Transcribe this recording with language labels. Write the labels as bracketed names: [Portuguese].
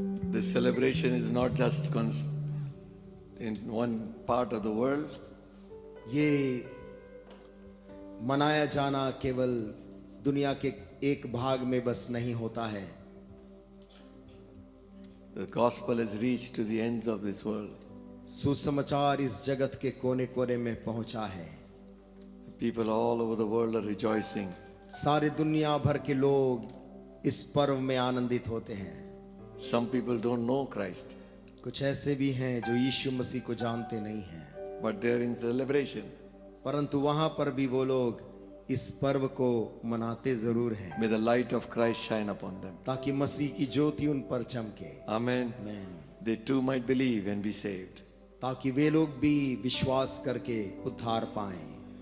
[English] This celebration is not just in one part of the world. [Hindi] ये मनाया जाना केवल दुनिया के एक भाग में बस नहीं होता है। [English] The gospel has reached to the ends of this world. [Hindi] सुसमाचार इस जगत के कोने कोने में पहुंचा है। [English] People all over the world are rejoicing. [Hindi] सारी दुनिया भर के लोग इस पर्व में आनंदित होते हैं। [English] Some people don't know Christ, [Hindi] कुछ ऐसे भी हैं जो यीशु मसीह को जानते नहीं हैं, [English] but they're in celebration. [Hindi] परंतु वहां पर भी वो लोग इस पर्व को मनाते जरूर हैं, [English] May the light of Christ shine upon them. [Hindi] ताकि मसीह की ज्योति उन पर चमके। [English] Amen. [Hindi] आमीन। [English] They too might believe and be saved. [Hindi] ताकि वे लोग भी विश्वास करके उद्धार पाएं।